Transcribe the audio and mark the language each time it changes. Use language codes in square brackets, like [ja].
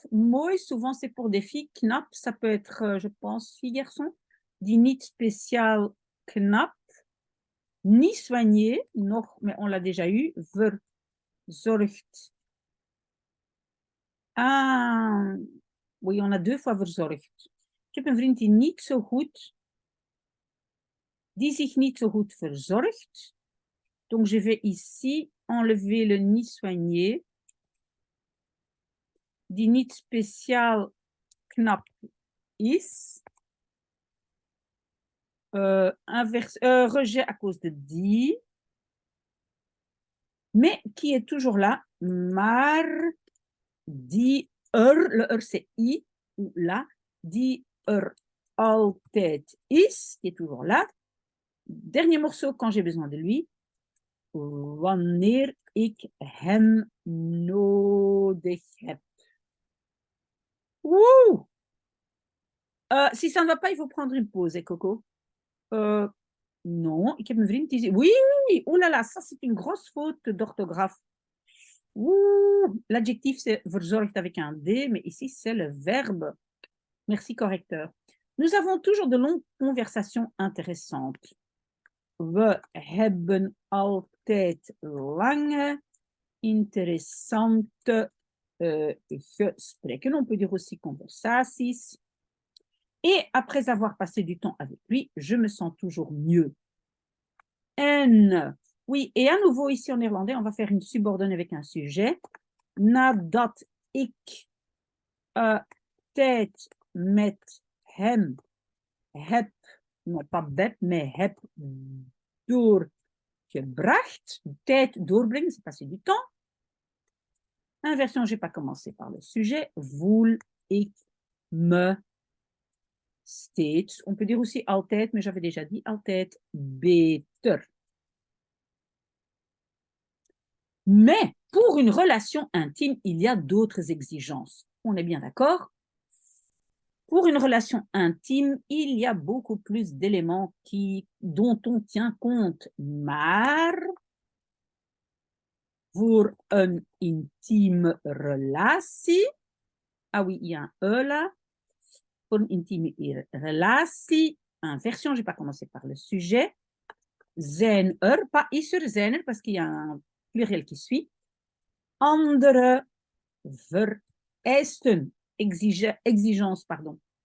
[fr] Mooi, souvent c'est pour des filles. Knap, ça peut être, je pense, fille, garçon. [nl] Die niet spécial knap. [fr] Ni soigné, nog, mais on l'a déjà eu. [nl] Verzorgd. [fr] Ah, oui, on a 2 fois verzorgd. [nl] Ik heb een vriend die niet zo goed, die zich niet zo goed verzorgt. [fr] Donc, je vais ici enlever le ni soigné. [nl] Die niet spécial knap is. [fr] Rejet à cause de die. Mais qui est toujours là. Maar die le c'est i, ou là, [nl] die altijd is, [fr] qui est toujours là. Dernier morceau quand j'ai besoin de lui. [nl] Wanneer ik hem nodig heb. Wouh! [fr] Si ça ne va pas, il faut prendre une pause, Coco. [nl] Non, ik heb een vriend die zegt... [fr] Oui, oh là là, ça c'est une grosse faute d'orthographe. L'adjectif c'est verzorgd avec un D, mais ici c'est le verbe. Merci, correcteur. Nous avons toujours de longues conversations intéressantes. [nl] We hebben altijd lange, interessante gesprekken. [fr] On peut dire aussi conversaties. Et après avoir passé du temps avec lui, je me sens toujours mieux. En, oui, et à nouveau ici en néerlandais, on va faire une subordonnée avec un sujet. [nl] Nadat ik tijd met hem heb, [fr] non pas beb, mais [nl] heb doorgebracht. Tijd doorbrengen, [fr] c'est passer du temps. Inversion, je n'ai pas commencé par le sujet. [nl] Voel ik me steeds. [fr] On peut dire aussi altijd, mais j'avais déjà dit [nl] altijd beter. [fr] Mais pour une relation intime, il y a d'autres exigences. On est bien d'accord? Pour une relation intime, il y a beaucoup plus d'éléments dont on tient compte. Maar [nl] voor een intieme relatie. [fr] Ah oui, il y a un E là. Pour une [nl] intime relatie. [fr] Inversion, je n'ai pas commencé par le sujet. [nl] Zijn er, pas is er, zijn er, [fr] parce qu'il y a un pluriel qui suit. [nl] Andere vereisten, [fr] exigence, pardon.